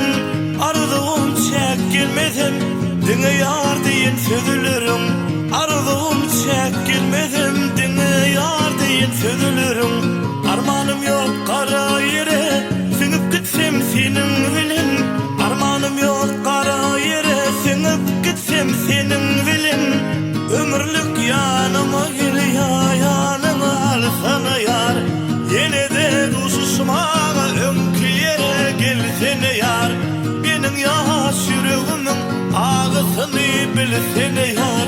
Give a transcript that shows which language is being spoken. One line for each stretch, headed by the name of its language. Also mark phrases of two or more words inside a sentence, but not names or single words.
Turkmen: Arzuum çek gelmedin diňe ýar diýen sözlerim. Arzuum çek gelmedin diňe ýar diýen sözlerim. Armanım ýok kara ýere siňip gitsem senin bilin. Armanım ýok kara ýere siňip gitsem senin bilin. Ömürlük ýanyma gel ýanyma alsana ýar.
Turkish: Yine de duşuşmağa ömkü yere gelsene yar. Benim yaş yüreğimin ağısını bilsene yar.